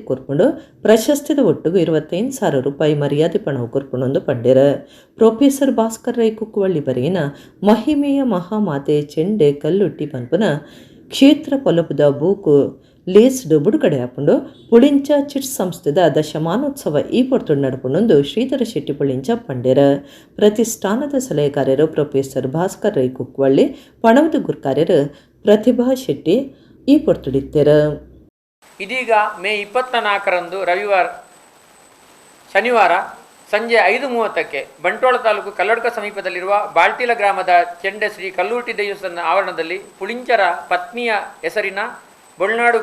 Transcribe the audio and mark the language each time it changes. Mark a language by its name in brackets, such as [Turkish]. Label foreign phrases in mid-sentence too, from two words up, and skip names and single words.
[Tulu] ಕೊರ್ಕೊಂಡು ಪ್ರಶಸ್ತಿದ ಒಟ್ಟಿಗೆ 25,000 ರೂಪಾಯಿ ಮರ್ಯಾದೆ ಪಣವು ಕೊರ್ಪಣೊಂದು ಪಂಡ್ಯರ ಪ್ರೊಫೆಸರ್ ಭಾಸ್ಕರ್ ರೈ ಕುಕ್ಕುವಳ್ಳಿ ಬರೆಯಿನ ಮಹಿಮೆಯ ಮಹಾಮಾತೆ ಚೆಂಡೆ ಕಲ್ಲುಟ್ಟಿ ಪಂಪನ ಕ್ಷೇತ್ರ ಪೊಲಪುದ ಬೂಕು ಲೇಸ್ಡ್ ಬುಡುಗಡೆ ಹಾಕೊಂಡು ಪುಳಿಂಚ ಚಿಟ್ಸ್ ಸಂಸ್ಥೆದ ದಶಮಾನೋತ್ಸವ ಈ ಪೊರ್ತೊಂಡು ನಡ್ಪುಣೊಂದು ಶ್ರೀಧರ ಶೆಟ್ಟಿ ಪುಳಿಂಚ ಪಂಡ್ಯರ ಪ್ರತಿಷ್ಠಾನದ ಸಲಹೆಗಾರರು ಪ್ರೊಫೆಸರ್ ಭಾಸ್ಕರ್ ರೈ ಕುಕ್ಕುವಳ್ಳಿ ಪಣವದ ಗುರುಕಾರ್ಯರು ಪ್ರತಿಭಾ ಶೆಟ್ಟಿ ಈ ಪೊರ್ತೊಡಿತ್ತರ. [Kannada] ಇದೀಗ ಮೇ 24ರಂದು ಶನಿವಾರ ಸಂಜೆ 5:30ಕ್ಕೆ ಬಂಟ್ವಾಳ ತಾಲೂಕು ಕಲ್ಲಡ್ಕ ಸಮೀಪದಲ್ಲಿರುವ ಬಾಳ್ಟಿಲ ಗ್ರಾಮದ ಚೆಂಡೆ ಶ್ರೀ ಕಲ್ಲುಟ್ಟಿ ದೇವಸ್ಥಾನ ಆವರಣದಲ್ಲಿ ಪುಳಿಂಚರ ಪತ್ನಿಯ ಹೆಸರಿನ ಬೊಳ್ನಾಡು